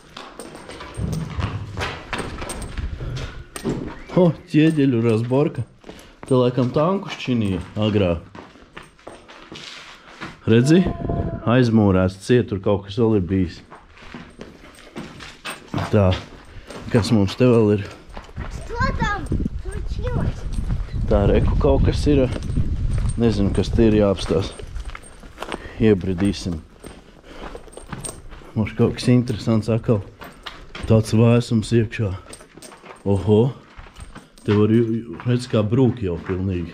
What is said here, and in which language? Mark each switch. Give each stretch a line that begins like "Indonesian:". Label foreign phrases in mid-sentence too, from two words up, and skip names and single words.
Latvian: O, ķieģeļu razborka. Te laikam tanku šķinīja agrāk. Redzi? Aizmūrēts ciet, tur kaut kas vēl ir bijis. Tā. Kas mums te vēl ir?
Russian: Что там случилось?
Latvian: Tā, reku kaut kas ir. Nezinu, kas te ir jāapstās. Iebridīsim. Mums kaut kas interesants atkal. Tāds vēsums iekšā. Oho. Te var, redz, kā brūk jau pilnīgi.